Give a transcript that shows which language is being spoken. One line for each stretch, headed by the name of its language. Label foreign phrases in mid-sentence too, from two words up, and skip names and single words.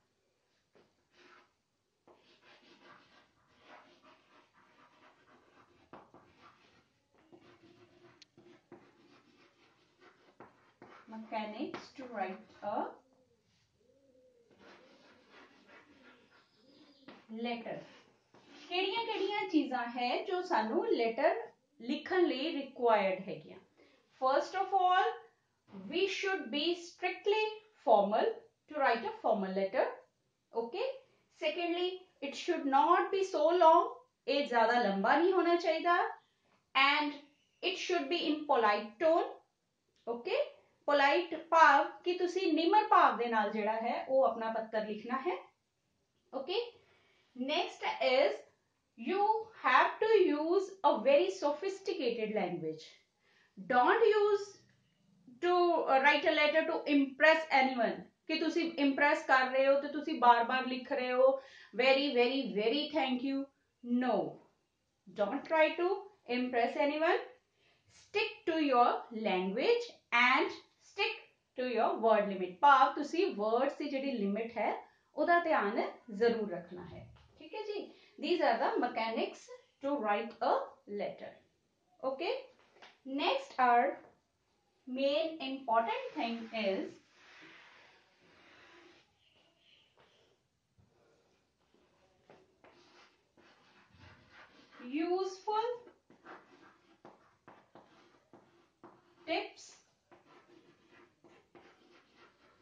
English: Mechanics to write a letter.
Punjabi: ਕਿਹੜੀਆਂ ਚੀਜ਼ਾਂ ਹੈ ਜੋ ਸਾਨੂੰ ਲੈਟਰ ਲਿਖਣ ਲਈ required ਹੈਗੀਆਂ.
English: First of all, we should be strictly formal to write a formal letter. Okay. Secondly, it should not be so long.
Hindi: ਇਹ ज़्यादा लंबा नहीं होना चाहिए.
English: And it should be in polite tone.
Punjabi: Okay. Polite ਭਾਵ कि ਤੁਸੀਂ ਨਿਮਰ ਭਾਵ ਦੇ ਨਾਲ ਜਿਹੜਾ ਹੈ ਉਹ ਆਪਣਾ ਪੱਤਰ ਲਿਖਣਾ ਹੈ.
English: Okay. Next is you have to use a very sophisticated language. Don't use to write a letter to impress anyone
Punjabi: कि ਤੁਸੀਂ impress ਕਰ ਰਹੇ ਹੋ
English: ਤੇ ਤੁਸੀਂ ਬਾਰ-ਬਾਰ ਲਿਖ ਰਹੇ ਹੋ very thank you. No, don't try to impress anyone. Stick to your language and stick to your word limit.
Punjabi: ਭਾਵ ਤੁਸੀਂ words ਦੀ ਜਿਹੜੀ limit ਹੈ ਉਹਦਾ ਧਿਆਨ ਜ਼ਰੂਰ ਰੱਖਣਾ ਹੈ ਠੀਕ ਹੈ ਜੀ.
English: These are the mechanics to write a letter. Okay. Next, our main important thing is useful tips